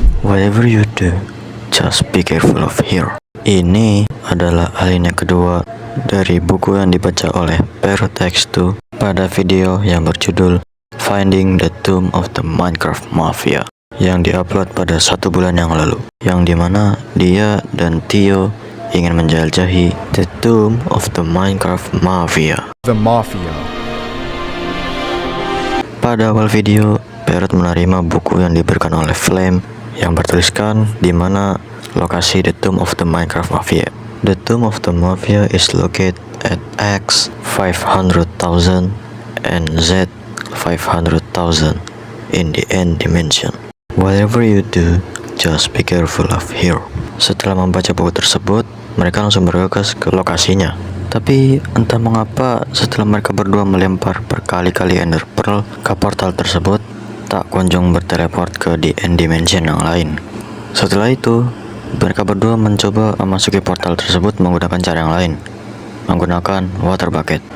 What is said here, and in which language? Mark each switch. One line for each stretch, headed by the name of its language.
English: Whatever you do, just be careful of here.
Indonesian: Ini adalah alinea kedua dari buku yang dibaca oleh Parrot X2 pada video yang berjudul Finding the Tomb of the Minecraft Mafia yang diupload pada 1 bulan yang lalu, yang dimana dia dan Theo ingin menjelajahi The Tomb of the Minecraft Mafia.
English: The Mafia.
Indonesian: Pada awal video, Parrot menerima buku yang diberikan oleh Flame yang bertuliskan di mana lokasi The Tomb of the Minecraft Mafia.
English: The Tomb of the Mafia is located at X 500,000 and Z 500,000 in the end dimension. Whatever you do, just be careful of here.
Indonesian: Setelah membaca buku tersebut, mereka langsung bergegas ke lokasinya. Tapi entah mengapa setelah mereka berdua melempar berkali-kali Ender Pearl ke portal tersebut, tak kunjung berteleport ke the end dimension yang lain. Setelah itu, mereka berdua mencoba memasuki portal tersebut menggunakan cara yang lain, menggunakan water bucket.